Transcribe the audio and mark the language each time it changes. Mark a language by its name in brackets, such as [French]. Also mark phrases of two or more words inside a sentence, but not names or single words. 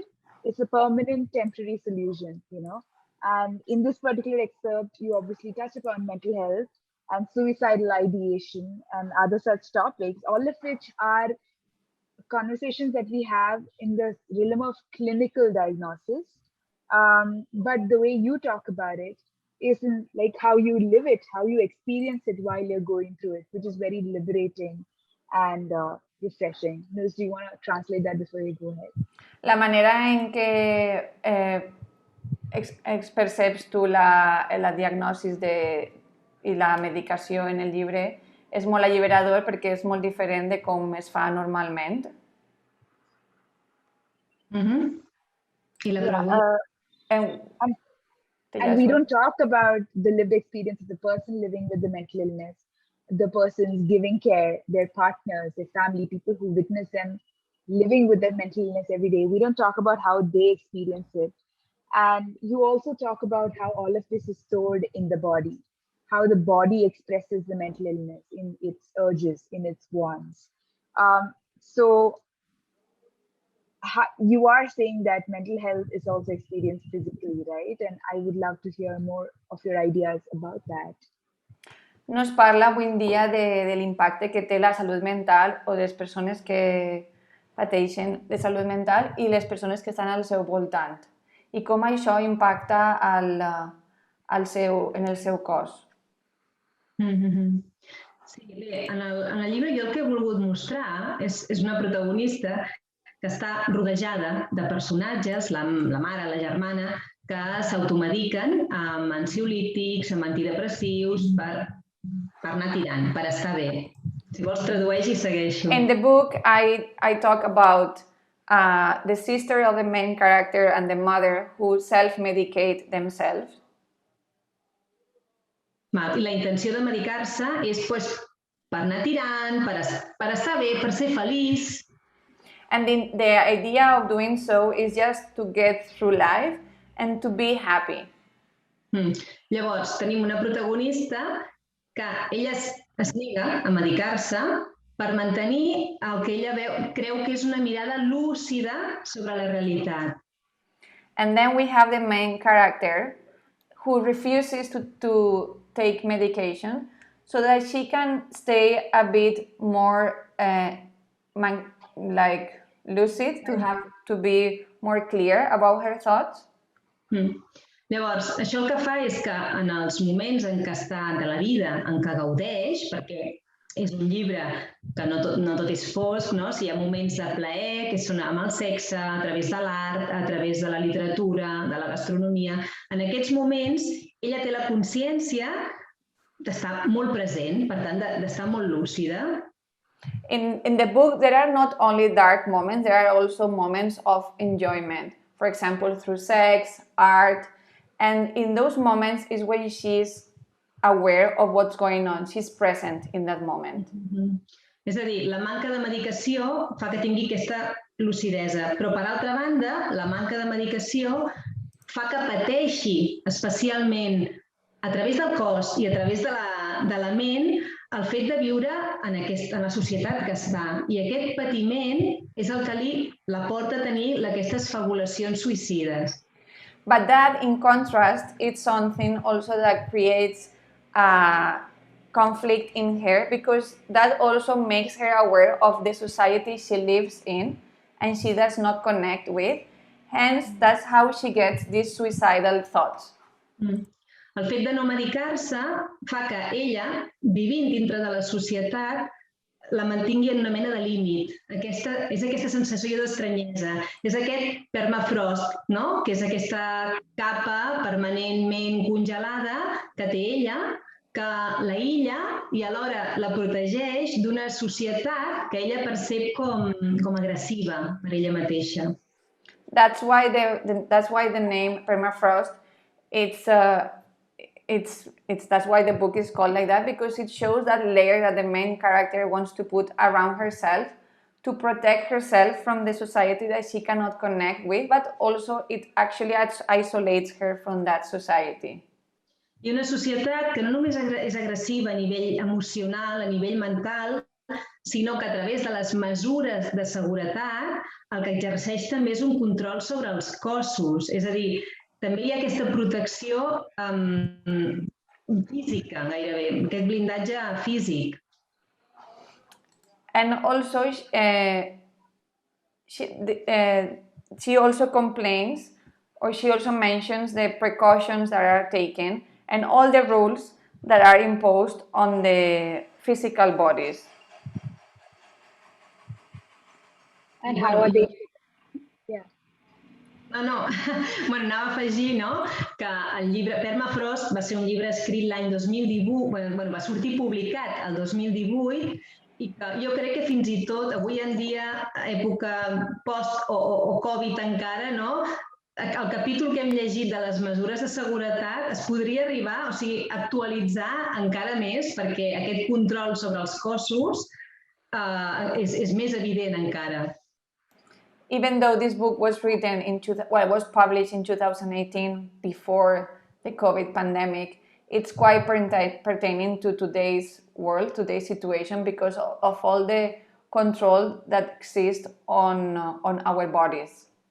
[English] It's a permanent temporary solution, and in this particular excerpt you obviously touch upon mental health and suicidal ideation and other such topics, all of which are conversations that we have in the realm of clinical diagnosis. But the way you talk about it is in like how you live it, how you experience it while you're going through it, which is very liberating and refreshing. Neus, do you want to translate that before you go ahead? [Catalan] La manera en que perceps tu la diagnosis i la medicació en el llibre és molt alliberador perquè és molt diferent de com es fa normalment. I la pregunta... [English] And we don't talk about the lived experience of the person living with the mental illness, the persons giving care, their partners, their family, people who witness them living with their mental illness every day. We don't talk about how they experience it. And you also talk about how all of this is stored in the body, how the body expresses the mental illness in its urges, in its wants. So you are saying that mental health is also experienced physically, right? And I would love to hear more of your ideas about that. [Catalan] No es parla avui en dia de l'impacte que té la salut mental o de les persones que pateixen de salut mental i les persones que estan al seu voltant, i com això impacta en el seu cos. Sí, bé, en el llibre jo el que he volgut mostrar és una protagonista que està rodejada de personatges, la mare, la germana, que s'automediquen amb ansiolítics, amb antidepressius, per anar tirant, per estar bé. Si vols tradueix i segueixo. [English] In the book, I talk about the sister of the main character and the mother who self-medicate themselves. [Catalan] I la intenció de medicar-se és per anar tirant, per estar bé, per ser feliç. [English] And the idea of doing so is just to get through life and to be happy. [Catalan] Llavors, tenim una protagonista que ella es nega a medicar-se per mantenir el que ella creu que és una mirada lúcida sobre la realitat. [English] And then we have the main character who refuses to take medication so that she can stay a bit more lucid, to be more clear about her thoughts. [Catalan] Llavors, això el que fa és que en els moments en què està de la vida, en què gaudeix, perquè és un llibre que no tot és fosc, no? Si hi ha moments de plaer, que són amb el sexe, a través de l'art, a través de la literatura, de la gastronomia, en aquests moments ella té la consciència d'estar molt present, per tant, d'estar molt lúcida. [English] In the book, there are not only dark moments, there are also moments of enjoyment. For example, through sex, art, and in those moments is where she's aware of what's going on. She's present in that moment. [Catalan] És a dir, la manca de medicació fa que tingui aquesta lucidesa, però per altra banda, la manca de medicació fa que pateixi especialment a través del cos i a través de la ment el fet de viure en la societat que està. I aquest patiment és el que la porta a tenir aquestes fabulacions suïcides. [English] But that, in contrast, it's something also that creates conflict in her, because that also makes her aware of the society she lives in and she does not connect with. Hence, that's how she gets these suicidal thoughts. [Catalan] El fet de no medicar-se fa que ella, vivint dintre de la societat, la mantingui en una mena de límit. És aquesta sensació d'estranyesa. És aquest permafrost, no? Que és aquesta capa permanentment congelada que té ella, que l'aïlla i alhora la protegeix d'una societat que ella percep com agressiva per ella mateixa. [English] That's why the name Permafrost, that's why the book is called like that, because it shows that layer that the main character wants to put around herself to protect herself from the society that she cannot connect with, but also it actually isolates her from that society. [Catalan] I una societat que no només és agressiva a nivell emocional, a nivell mental, sinó que a través de les mesures de seguretat el que exerceix també és un control sobre els cossos. És a dir, també hi ha aquesta protecció física, gairebé, aquest blindatge físic. [English] And also, she also complains, or she also mentions the precautions that are taken and all the rules that are imposed on the physical bodies. And how are they? Yeah. No. [Catalan] Bueno, anava a afegir, no?, que el llibre Permafrost va ser un llibre escrit l'any 2018, va sortir publicat el 2018, i que jo crec que fins i tot avui en dia, època post o Covid encara, no?, el capítol que hem llegit de les mesures de seguretat es podria arribar, actualitzar encara més, perquè aquest control sobre els cossos és més evident encara. [English] Even though this book was written was published in 2018 before the COVID pandemic, it's quite pertaining to today's world, today's situation, because of all the control that exists on our bodies.